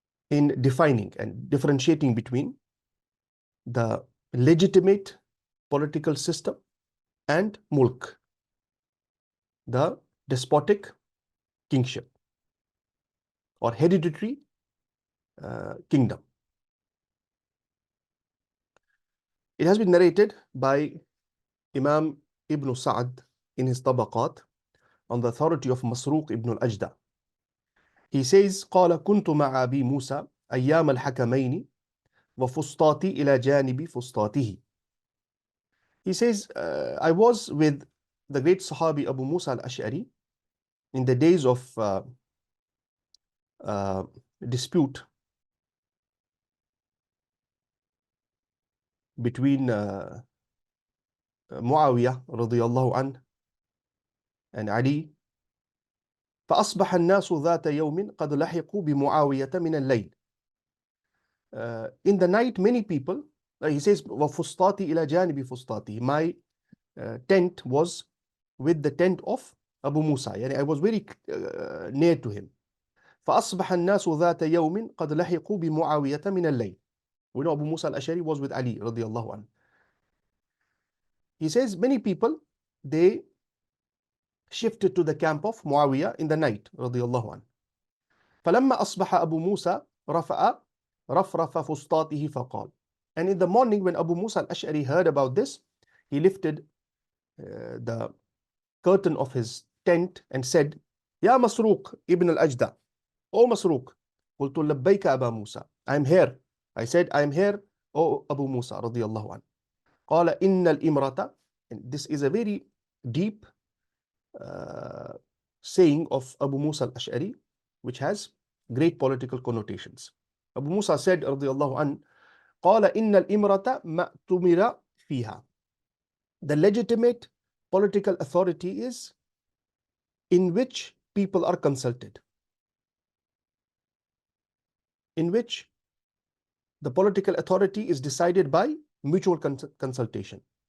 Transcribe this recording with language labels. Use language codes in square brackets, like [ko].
[en] in defining and differentiating between the legitimate political system and mulk, the despotic kingship or hereditary kingdom. It has been narrated by Imam Ibn Sa'd in his Tabaqat on the authority of Masruq ibn al-Ajda. He says, [ar] قال كنت مع أبي موسى أيام الحكمين وفسطاطي إلى جانب فسطاطه. [en] He says, I was with the great Sahabi Abu Musa al-Ash'ari in the days of dispute between Muawiyah radiyallahu anhu and Ali. [ar] فأصبح الناس ذات يوم قد لحقوا بمعاوية من الليل. [en] In the night, many people, he says, [ar] وفسطاطي إلى جانب فسطاطي. [en] My tent was with the tent of Abu Musa. يعني I was very near to him. [ar] فأصبح الناس ذات يوم قد لحقوا بمعاوية من الليل. [en] We know Abu Musa al-Ashari was with Ali [ar] رضي الله عنه. [en] He says many people, they shifted to the camp of Muawiyah in the night رضي الله عنه. [ar] فلما أصبح أبو موسى رفع رفرف فسطاطه فقال. [en] And in the morning when Abu Musa al-Ash'ari heard about this, he lifted the curtain of his tent and said, [ar] يا مسروق ابن الأجدع. O مسروق. قلت لبيك أبا موسى. [en] I am here. I said, I am here, O Abu Musa [ar] رضي الله عنه. قال إن الإمرة. [en] And this is a very deep saying of Abu Musa al-Ash'ari, which has great political connotations. Abu Musa said [ar] رضي الله عنه, قال إن الإمرة ما اؤتمر فيها. [en] The legitimate political authority is in which people are consulted, in which the political authority is decided by mutual consultation.